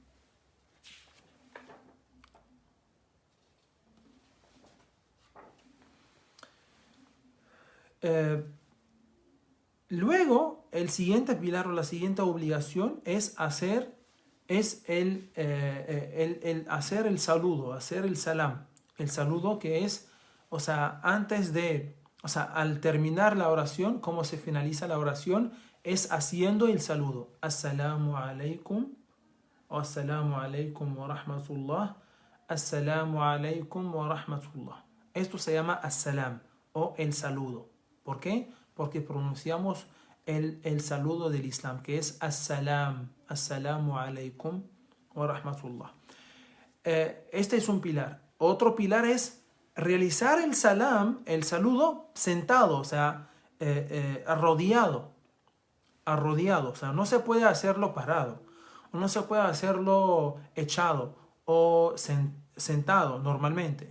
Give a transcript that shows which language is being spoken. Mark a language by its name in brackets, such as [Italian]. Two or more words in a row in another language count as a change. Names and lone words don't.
[Spanish] Luego, el siguiente pilar o la siguiente obligación es hacer hacer el saludo, hacer el salam. El saludo que es, o sea, al terminar la oración, cómo se finaliza la oración, es haciendo el saludo. [Arabic] السلام عليكم، أو السلام عليكم ورحمة الله، السلام عليكم ورحمة الله. [Spanish] Esto se llama as-salam o el saludo. ¿Por qué? Porque pronunciamos el saludo del Islam, que es as-salam, [Arabic] السلام عليكم ورحمة الله. [Spanish] Este es un pilar. Otro pilar es realizar el salam, el saludo, sentado, o sea, arrodillado. O sea, no se puede hacerlo parado, o no se puede hacerlo echado o sentado normalmente.